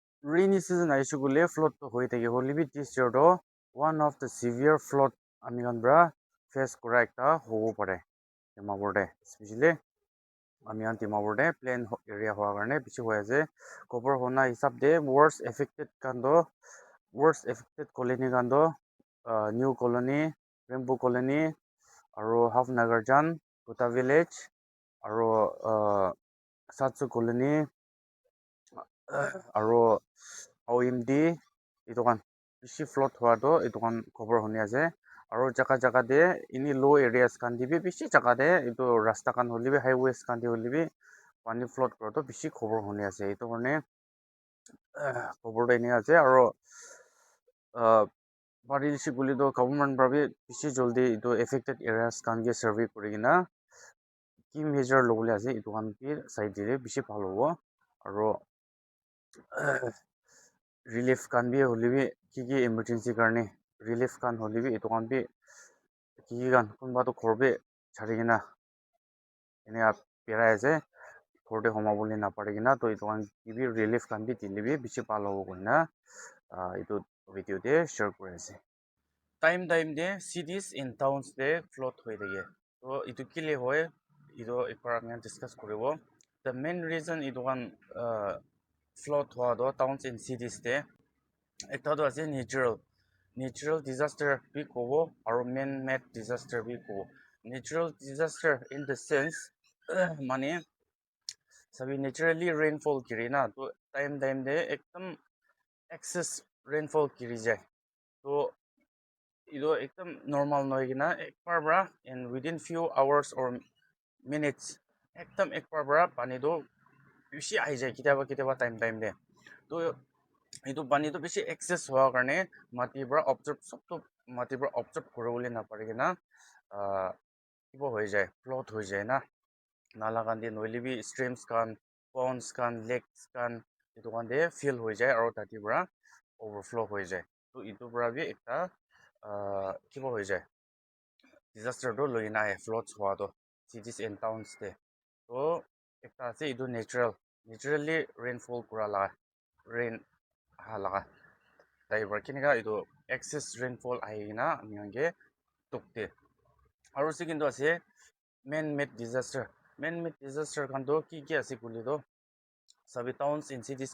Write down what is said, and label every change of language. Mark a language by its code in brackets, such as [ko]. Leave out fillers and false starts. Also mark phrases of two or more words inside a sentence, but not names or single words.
[en] rainy season [nag] aishu gule flood to hoi thake holibi [en] this year [nag] do [en] one of the severe flood [nag] ami kan bra face kora ekta hobo pare Dimapur de especially ami kan Dimapur de [en] plain area [nag] howa karone bishi hoi ase cover hona hisab de [en] worst affected colony [nag] kan do [en] new colony rainbow colony [nag] aro half nagarjan kuta village aro satsu colony aro OMD itu kan bishi flood howa do itu kan cover honi ase aro jaga de ini [en] low areas [nag] kan de bi bishi jaga de itu rasta kan hoilebi highways kan de hoilebi pani flood kora to bishi cover honi ase itu karone cover to enia ase aro pari dishi guli do government para bi bishi jaldi itu [en] affected areas [nag] kan ke survey kuri kena ki measure lobole ase itu kan bi side de bishi bhal hobo aro relief kan bi hoilebi ki emergency karone relief kan hoilebi itu kan bi ki kan kunba to ghor bi chari kena enia berai ase ghor de homabole napare kena to itu kan kibi relief kan bi dilebi bishi bhal hobo koina itu video de share kuri ase time de [en] cities in towns [nag] de flood hoi thake to itu kile hoy itu ekbar ami discuss kuribo the [en] main reason [nag] itu kan flood hoa do [en] towns and cities [nag] de ekta to ase [en] natural disaster [nag] bi kobo aro [en] man made [nag] disaster bi kobo [en] natural disaster in the sense [nag] mane sabi [en] naturally rainfall [nag] kiri na to time de ekdam [en] excess rainfall [nag] kiri jai to itu ekdam normal noi kena ekbar bra [en] in within few hours or minutes [nag] ekdam ekbar bra pani do bishi ahi jai kitaba time de to itu pani to bishi excess howa karone mati para observe sob to mati para observe koribole napare kena kiba hoi jai flood hoi jai na nala kan de noilebi streams kan ponds kan lakes kan itu kan de fill hoi jai aro tati para overflow hoi jai to itu para bi ekta kiba hoi jai disaster to loi na ahe floods howa to [en] cities and towns [nag] de to ekta ase itu [en] naturally rainfall [nag] kura la rain aha laga tai para keneka itu [en] excess rainfall [nag] ahi kena ami khan ke tukte aro second to ase [en] man made disaster [nag] kan to ki ase kule to sabi [en] towns and cities